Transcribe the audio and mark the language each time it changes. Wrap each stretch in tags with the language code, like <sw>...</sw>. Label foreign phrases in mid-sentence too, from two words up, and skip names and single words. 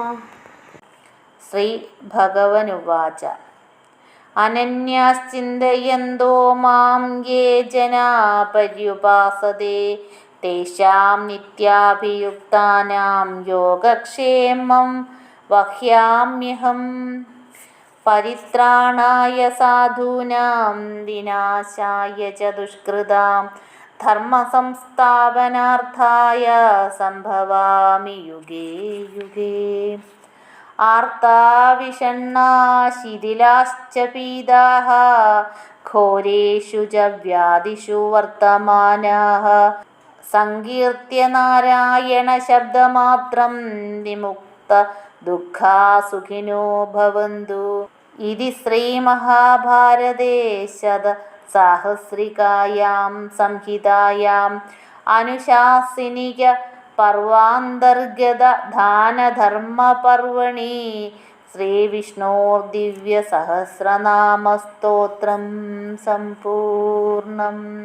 <sa>ശ്രീ ഭഗവനുവാച അനന്യാശ്ചിന്തയന്തോ മാം യേ ജനാ പര്യുപാസതേ തേഷാം നിത്യാഭിയുക്താനാം യോഗക്ഷേമം വഹ്യാമ്യഹം. പരിത്രാണായ സാധൂനാം വിനാശായ ച ദുഷ്കൃതാം ധർമ്മസംസ്ഥാപനാർത്ഥായ സംഭവാമി യുഗേ യുഗേ. ആർത്താ വിഷണ്ണാ ശിഥിലാശ്ച പീതാഃ ഘോരേഷു ച വ്യാധിഷു വർത്തമാനാഃ സങ്കീർത്യ നാരായണ ശബ്ദമാത്രം വിമുക്ത ദുഃഖാ സുഖിനോ ഭവന്തു. ഇതി ശ്രീമഹാഭാരതേ ശതസാഹസ്രികായാം സംഹിതായാം അനുശാസനിക പർവാന്തർഗത ദാനധർമ്മപർവണി ശ്രീവിഷ്ണോർദിവ്യസഹസ്രനാമസ്തോത്രം സമ്പൂർണം.</sa>